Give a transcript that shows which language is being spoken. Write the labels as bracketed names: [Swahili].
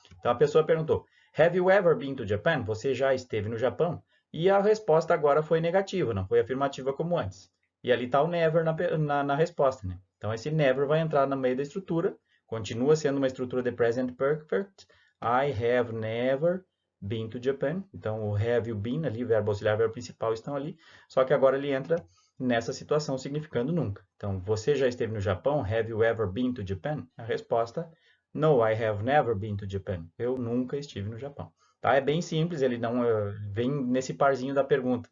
[Portuguese] Então, a pessoa perguntou, [English] have you ever been to Japan? [Portuguese] Você já esteve no Japão? E a resposta agora foi negativa, não foi afirmativa como antes. E ali está o never na resposta, né? Então, esse never vai entrar no meio da estrutura, continua sendo uma estrutura de present perfect. [English] I have never been to Japan. [Portuguese] Então, o have you been ali, verbo auxiliar, verbo principal estão ali. Só que agora ele entra nessa situação significando nunca. Então, você já esteve no Japão? [English] Have you ever been to Japan? [Portuguese] A resposta, [English] no, I have never been to Japan. [Portuguese] Eu nunca estive no Japão. Tá? É bem simples, ele não vem nesse parzinho da pergunta.